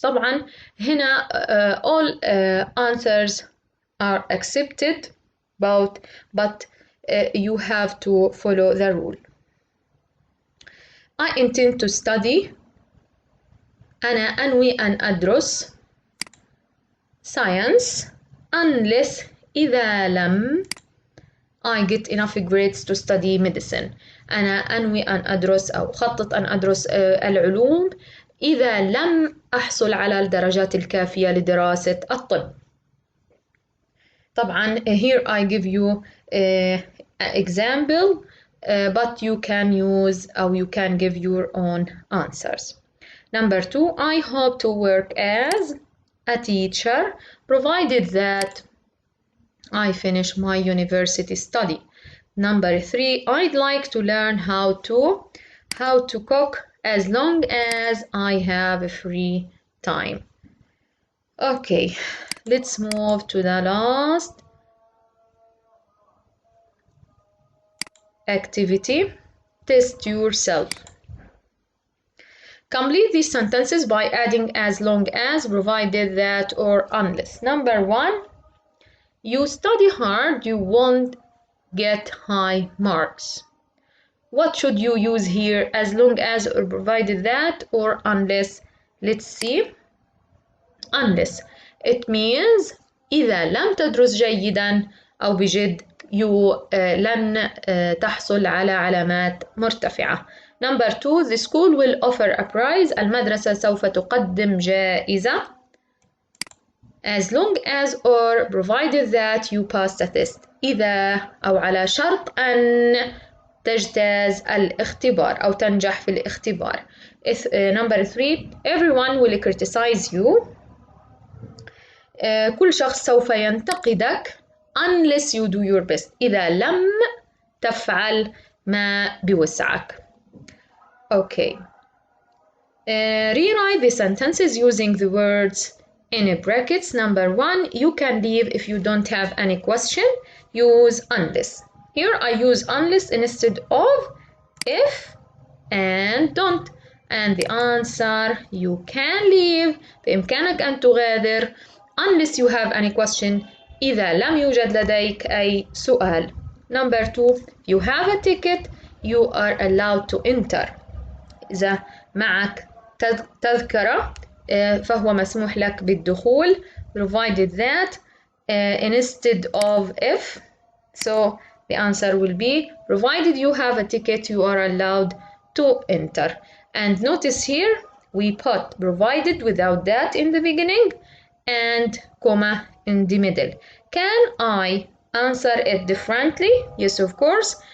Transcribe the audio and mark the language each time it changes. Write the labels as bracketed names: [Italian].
[Arabic] طبعا هنا [English] all answers are accepted, but you have to follow the rule. I intend to study. [Arabic] أنا أنوي أن أدرس [English] science unless [Arabic] إذا لم [English] I get enough grades to study medicine. [Arabic] أنا أنوي أن أدرس أو أخطط أن أدرس العلوم إذا لم أحصل على الدرجات الكافية لدراسة الطب. [English] طبعا here I give you an example, but you can use or you can give your own answers. Number 2, I hope to work as a teacher provided that I finish my university study. Number 3, I'd like to learn how to cook as long as I have free time. Okay, let's move to the last activity. Test yourself. Complete these sentences by adding as long as, provided that, or unless. Number 1, you study hard, you won't get high marks. What should you use here, as long as, or provided that, or unless? Let's see. Unless. It means [Arabic] إذا لم تدرس جيدا أو بجد لن تحصل على علامات مرتفعة. [English] Number 2, the school will offer a prize. [Arabic] المدرسة سوف تقدم جائزة. [English] As long as or provided that you pass the test. [Arabic] إذا أو على شرط أن تجتاز الاختبار أو تنجح في الاختبار. [English] Number 3, everyone will criticize you. [Arabic] كل شخص سوف ينتقدك [English] unless you do your best. [Arabic] إذا لم تفعل ما بوسعك. Okay. [English] Rewrite the sentences using the words in brackets. Number 1, you can leave if you don't have any question. Use unless. Here I use unless instead of if and don't. And the answer, you can leave. [Arabic] بإمكانك أن تغادر [English] unless you have any question. [Arabic] إذا لم يوجد لديك أي سؤال. [English] Number 2, if you have a ticket, you are allowed to enter. [Arabic] إذا معك تذكرة فهو مسموح لك بالدخول, [English] provided that instead of if. So the answer will be, provided you have a ticket, you are allowed to enter. And notice here, we put provided without that in the beginning and comma in the middle. Can I answer it differently? Yes, of course.